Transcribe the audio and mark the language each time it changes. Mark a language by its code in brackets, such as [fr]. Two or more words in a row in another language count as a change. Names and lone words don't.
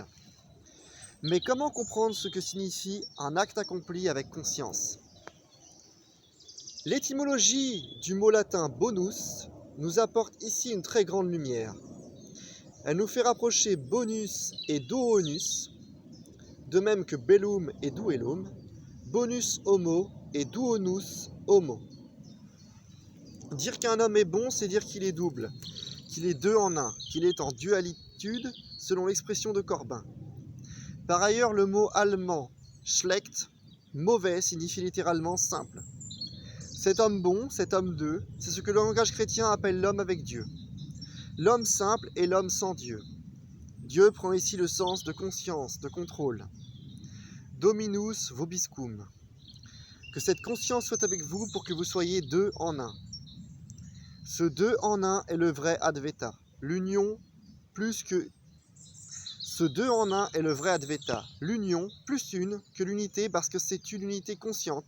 [fr] Mais comment comprendre ce que signifie un acte accompli avec conscience? L'étymologie du mot latin bonus nous apporte ici une très grande lumière. Elle nous fait rapprocher bonus et doonus, de même que bellum et duellum, [la] bonus homo [fr] et [la] duonus homo. [fr] Dire qu'un homme est bon, c'est dire qu'il est double, qu'il est deux en un, qu'il est en dualitude, selon l'expression de Corbin. Par ailleurs, le mot allemand schlecht, mauvais, signifie littéralement simple. Cet homme bon, cet homme deux, c'est ce que le langage chrétien appelle l'homme avec Dieu. L'homme simple est l'homme sans Dieu. Dieu prend ici le sens de conscience, de contrôle. [la] Dominus vobiscum. [fr] Que cette conscience soit avec vous pour que vous soyez deux en un. Ce deux en un est le vrai adveta. L'union plus que... Ce deux en un est le vrai adveta. L'union plus une que l'unité parce que c'est une unité consciente.